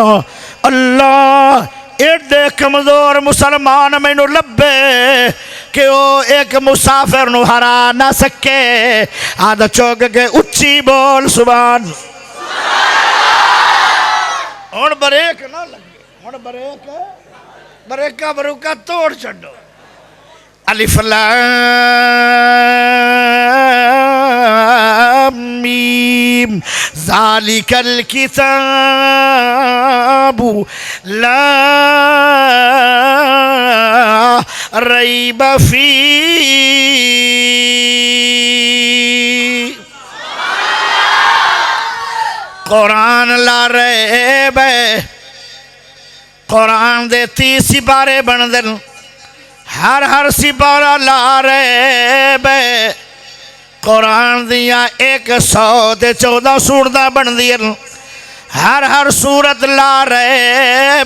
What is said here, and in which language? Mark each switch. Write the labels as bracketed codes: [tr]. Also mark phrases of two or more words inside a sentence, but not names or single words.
[pa] اللہ اینڈے کمزور مسلمان مینوں لبھے کہ او اک مسافر نوں ہرا نہ سکے. ہتھ چک کے اچی بول سبحان. ہن بریک نہ لگے، ہن بریکاں بروکاں توڑ چھڈو. [ar] الم ذلك الكتاب لا ريب فيه. [pa] قرآن [ar] لا ريب, [pa] قرآن دے 30 سپارے بندے نے. ہر سپارہ [ar] لا ريب. [pa] قرآن دیاں 114 سورتاں بندیاں نے. ہر سورت [ar] لا ريب.